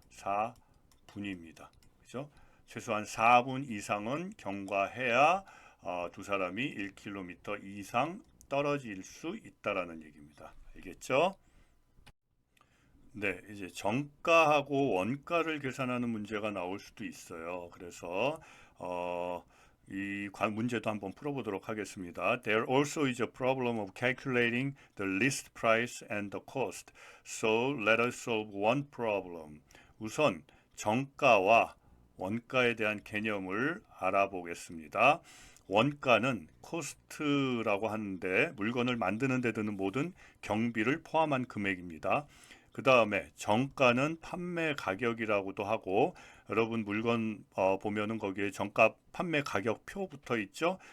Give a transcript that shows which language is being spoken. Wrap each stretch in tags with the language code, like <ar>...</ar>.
<ko>4분입니다. 그죠? 최소한 4분 이상은 경과해야 두 사람이 1km 이상 떨어질 수 있다라는 얘기입니다. 알겠죠? 네, 이제 정가하고 원가를 계산하는 문제가 나올 수도 있어요. 그래서 이 문제도 한번 풀어보도록 하겠습니다.</ko> <en>There also is a problem of calculating the list price and the cost. So let us solve one problem.</en> <ko>우선 정가와 원가에 대한 개념을 알아보겠습니다. 원가는 코스트라고 하는데 물건을 만드는 데 드는 모든 경비를 포함한 금액입니다. 그 다음에 정가는 판매 가격이라고도 하고 여러분 물건 보면은 거기에 정가 판매 가격 표 붙어 있죠.</ko>